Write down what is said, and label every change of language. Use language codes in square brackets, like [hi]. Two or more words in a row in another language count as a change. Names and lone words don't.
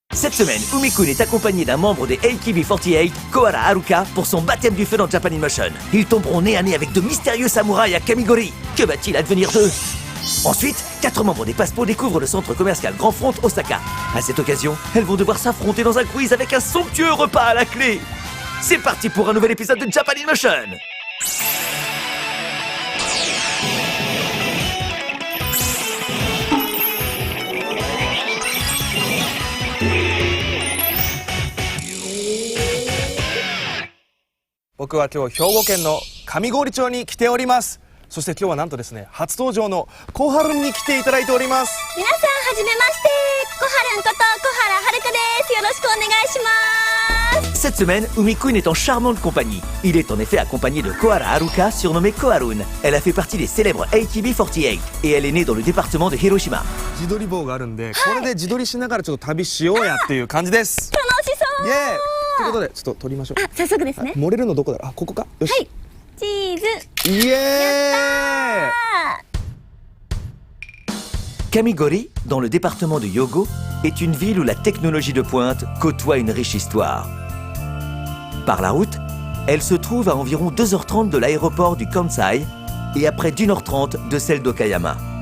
[fr] Cette semaine, Umi-kun est accompagné d'un membre des AKB48, Kohara Haruka, pour son baptême du feu dans Japan in Motion. Ils tomberont nez à nez avec de mystérieux samouraïs à Kamigori. Que va-t-il advenir d'eux? Ensuite, 4 membres des Passepots découvrent le centre commercial Grand Front Osaka. À cette occasion, elles vont devoir s'affronter dans un quiz avec un somptueux repas à la clé. C'est parti pour un nouvel épisode de Japan in Motion. [ja] 僕は今日兵庫県の上郡町に来ております。そして今日はなんとですね、初登場の小春に来ていただいております。皆さんはじめまして、小春こと小原遥です。よろしくお願いします。 [fr] Cette semaine, Umi-kun est en charmante compagnie. Il est en effet accompagné de Kohara Haruka, surnommée Koharun. Elle a fait partie des célèbres AKB48 et elle est née dans le département de Hiroshima. [ja] 自撮り棒があるんで、これで自撮りしながらちょっと旅しようやっていう感じです。楽しそう。イエーイ。ということでちょっと撮りましょう。あ、早速ですね。漏れるのどこだろう。あ、ここか。よし。はい。チーズ。イエーイ。 [fr] Kamigori, dans le département de Hyogo, est une ville où la technologie de pointe côtoie une riche histoire. Par la route, elle se trouve à environ 2h30 de l'aéroport du Kansai et à près d'1h30 de celle d'Okayama.